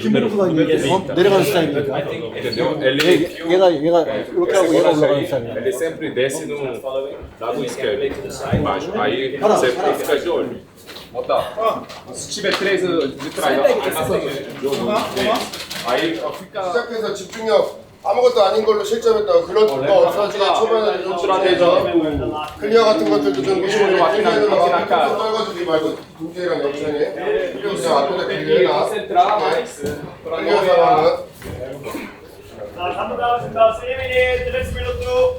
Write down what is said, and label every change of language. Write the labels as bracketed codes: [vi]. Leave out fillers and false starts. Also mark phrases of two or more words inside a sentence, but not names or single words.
[ko] 내려가는 스타일이니까. [pt] entendeu? [ko] 얘가 이렇게 하고 얘가 올라가는 스타일이야. [pt] Ele sempre desce no lado esquerdo, embaixo. Aí você fica de olho. Se tiver 3 de trás, aí fica. [ko] 시작해서 집중력 아무것도 아닌 걸로 실점했다고 그런 거 없어지게 초반에 좀 줄여내죠. 클리어 같은 것들도 좀 미리미리 클리어는 막 떨궈주지 말고 동재랑 역전이 그냥 앞에다 클리어나 클리어 상황은 자, 감사합니다. 3미닛, 넥스 밀로트.